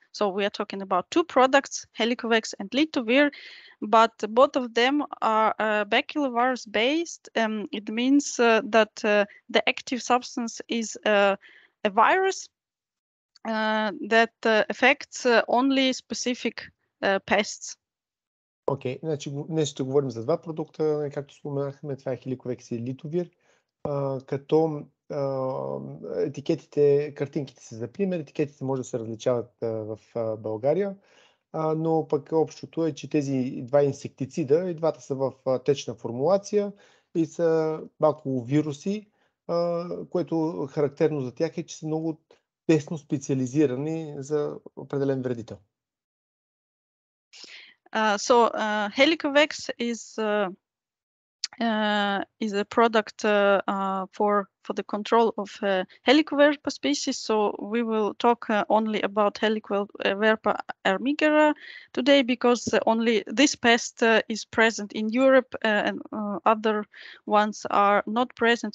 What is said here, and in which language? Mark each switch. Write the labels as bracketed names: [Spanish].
[English] So we are talking about two products, Helikovekс and Litovir, but both of them are baculovirus based. It means that the active substance is a virus that affects only specific pests. [Bulgarian] Окей, значи днес ще говорим за два продукта, както споменахме, това е Хеликовекс и Litovir, като етикетите, картинките са за пример, етикетите може да се различават в България, но пък общото е, че тези два инсектицида, и двата са в течна формулация и са бакуловируси, което характерно за тях е, че са много тесно специализирани за определен вредител. [English] Helikovekс is a product for the control of Helicoverpa species. So we will talk only about Helicoverpa armigera today, because only this pest is present in Europe and other ones are not present.